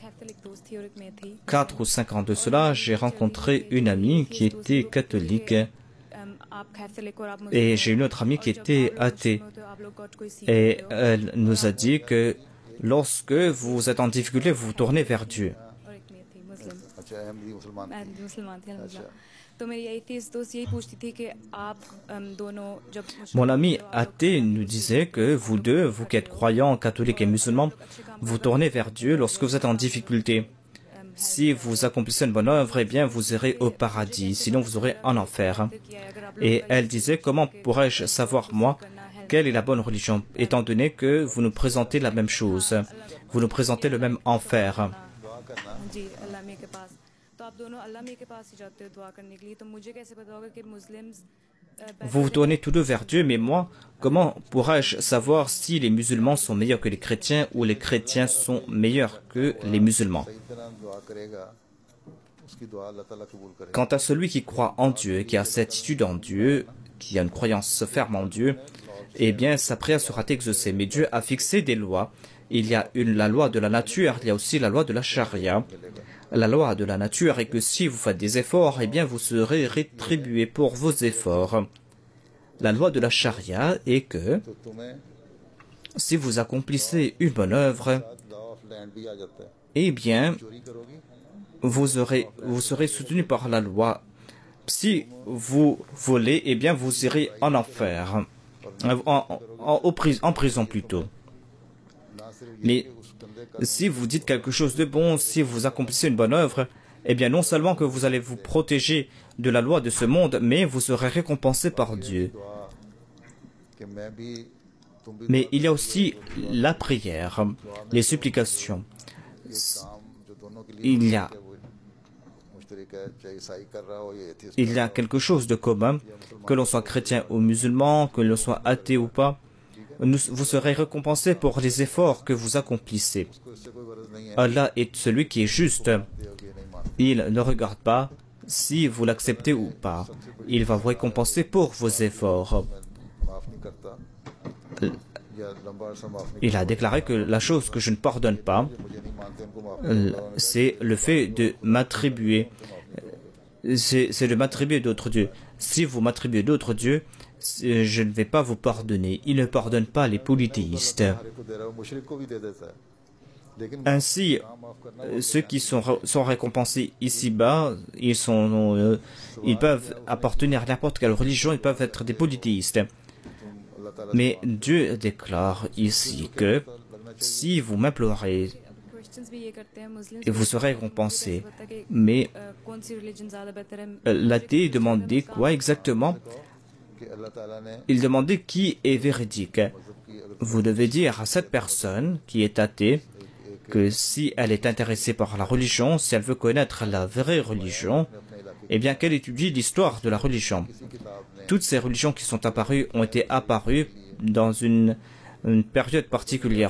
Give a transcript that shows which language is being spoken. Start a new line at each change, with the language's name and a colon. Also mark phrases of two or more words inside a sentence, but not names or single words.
French: 4 ou 5 ans de cela, j'ai rencontré une amie qui était catholique et j'ai une autre amie qui était athée. Et elle nous a dit que lorsque vous êtes en difficulté, vous vous tournez vers Dieu.
Urdu: اور ایک نہیں تھی مسلم اچھا احمدی مسلمان میں مسلمان تھی الحمدللہ تو میری ایتھیسٹ دوست یہی پوچھتی تھی کہ آپ دونوں جب
French: Mon ami athée nous disait que vous deux, vous qui êtes croyants, catholiques et musulmans, vous tournez vers Dieu lorsque vous êtes en difficulté. Si vous accomplissez une bonne œuvre, eh bien vous irez au paradis, sinon vous aurez en enfer. Et elle disait, comment pourrais-je savoir moi quelle est la bonne religion, étant donné que vous nous présentez la même chose, vous nous présentez le même enfer.
Urdu: جی اللہ میاں کے پاس تو آپ دونوں اللہ میاں کے پاس ہی جاتے ہو دعا کرنے کے لیے تو مجھے کیسے پتہ ہوگا کہ مسلمز
French: Vous vous tournez tous deux vers Dieu, mais moi, comment pourrais-je savoir si les musulmans sont meilleurs que les chrétiens ou les chrétiens sont meilleurs que les musulmans?
Urdu: صحیح طرح دعا کرے گا اس کی دعا اللہ تعالیٰ قبول کرے گا
French: Quant à celui qui croit en Dieu, qui a certitude en Dieu, qui a une croyance ferme en Dieu, eh bien sa prière sera exaucée. Mais Dieu a fixé des lois. Il y a la loi de la nature, il y a aussi la loi de la charia. La loi de la nature est que si vous faites des efforts, eh bien vous serez rétribué pour vos efforts. La loi de la charia est que
Urdu: تو تمہیں
French: si vous accomplissez une bonne œuvre,
English: law of land
Urdu: بھی آ جاتا ہے
French: eh bien
Urdu: چوری کرو گی
French: vous serez soutenu par la loi. Si vous volez, eh bien vous irez en enfer, en prison plutôt.
Urdu: نہ صرف یہ
French: Mais
Urdu: کہ اس بندے کا
French: si vous dites quelque chose de bon, si vous accomplissez une bonne œuvre, eh bien non seulement que vous allez vous protéger de la loi de ce monde, mais vous serez récompensé par Dieu.
Urdu: دعا کہ میں بھی تم بھی
French: Mais il y a aussi la prière, les supplications.
Urdu: کام جو دونوں کے لیے
French: Il y a,
Urdu: وہ مشترک ہے چاہے عیسائی کر رہا ہو یا ایتھیسٹ
French: il y a quelque chose de commun, que l'on soit chrétien ou musulman, que l'on soit athée ou pas. Vous serez récompensé pour les efforts que vous accomplissez.
Urdu: کو اس سے کوئی غرض نہیں ہے
French: Allah est celui qui est juste.
Urdu: کہ یہ نہیں مانتے
French: Il ne regarde pas si vous l'acceptez ou pas. Il va vous récompenser pour vos efforts.
Urdu: معاف نہیں کرتا یا لمبا عرصہ معاف نہیں
French: Il a déclaré que la chose que je ne pardonne pas,
Urdu: مجھے نہیں مانتے ان کو معاف نہیں
French: c'est le fait de m'attribuer. C'est de m'attribuer d'autres dieux. Si vous m'attribuez d'autres dieux, je ne vais pas vous pardonner. Il ne pardonne pas les polythéistes.
Urdu: ہر ایک کو دے رہا ہے وہ مشرک کو بھی دے دیتا ہے لیکن
French: Ainsi,
Urdu: معاف کرنا
French: ceux qui sont récompensés ici-bas, ils peuvent appartenir à n'importe quelle religion, ils peuvent être des polythéistes.
Urdu: اللہ تعالیٰ
French: Mais Dieu déclare ici que si vous m'implorez,
Urdu: کوئسچنز بھی یہ کرتے ہیں مسلمز
French: vous serez récompensé.
Urdu: پتہ کہ
French: Mais
Urdu: کون سی ریلیجن زیادہ بہتر ہے
French: l'athée demandait quoi exactement?
Urdu: کہ اللہ تعالیٰ نے
French: Il demandait qui est véridique. Vous devez dire à cette personne qui est athée que si elle est intéressée par la religion, si elle veut connaître la vraie religion, eh bien qu'elle étudie l'histoire de la religion. Toutes ces religions qui sont apparues ont été apparues dans une période particulière.